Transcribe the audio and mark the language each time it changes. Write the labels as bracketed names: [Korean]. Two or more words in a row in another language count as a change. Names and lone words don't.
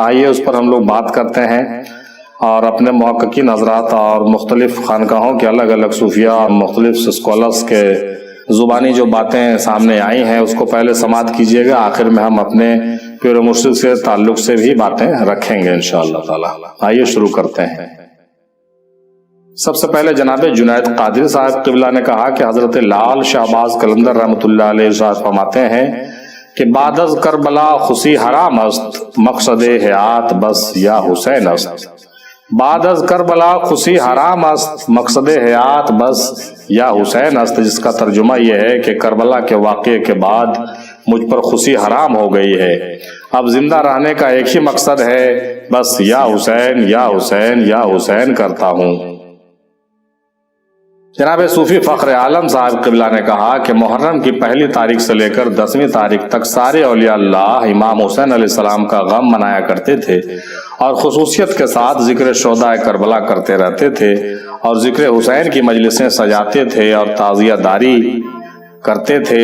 [Urdu] آئیے اس پر ہم لوگ بات کرتے ہیں اور اپنے محققین حضرات اور مختلف خانقاہوں کے الگ الگ صوفیاء اور مختلف اسکالرس کے زبانی جو باتیں سامنے آئی ہیں اس کو پہلے سماعت کیجئے گا، آخر میں ہم اپنے پیر و مرشد سے تعلق سے بھی باتیں رکھیں گے [Arabic] انشاءاللہ تعالی۔ [Urdu] آئیے شروع کرتے ہیں۔ سب سے پہلے جناب جنید قادری صاحب قبلہ نے کہا کہ حضرت لال شہباز قلندر [Arabic] رحمۃ اللہ علیہ [Urdu] ارشاد فرماتے ہیں کہ [Persian] بعد از کربلا خوشی حرام است، مقصد حیات بس یا حسین است۔ بعد از کربلا خوشی حرام است، مقصد حیات بس یا حسین است، [Urdu] جس کا ترجمہ یہ ہے کہ کربلا کے واقعے کے بعد مجھ پر خوشی حرام ہو گئی ہے، اب زندہ رہنے کا ایک ہی مقصد ہے، بس یا حسین یا حسین یا حسین کرتا ہوں۔ جناب صوفی فخر عالم صاحب قبلہ نے کہا کہ محرم کی 1 تاریخ سے لے کر 10 تاریخ تک سارے [Arabic] اولیاء اللہ [Urdu] امام حسین [Arabic] علیہ السلام [Urdu] کا غم منایا کرتے تھے اور خصوصیت کے ساتھ ذکر شہداء کربلا کرتے رہتے تھے اور ذکر حسین کی مجلسیں سجاتے تھے اور تعزیہ داری کرتے تھے۔